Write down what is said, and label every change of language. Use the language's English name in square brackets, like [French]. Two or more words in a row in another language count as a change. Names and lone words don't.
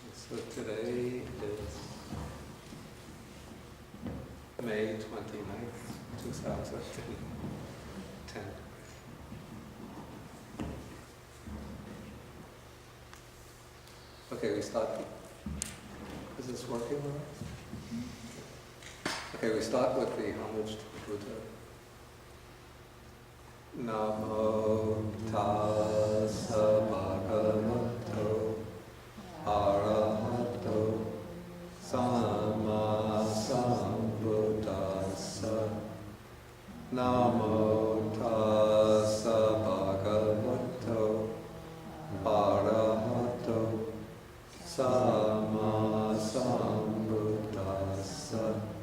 [English] So today is May 29th, 2010. Okay, we start. Is this working all right? Okay, we start with the homage to the Buddha. [Pali] Namo tassa bhagavato arahato samma sambuddhassa. Namo tassa bhagavato arahato samma sambuddhassa.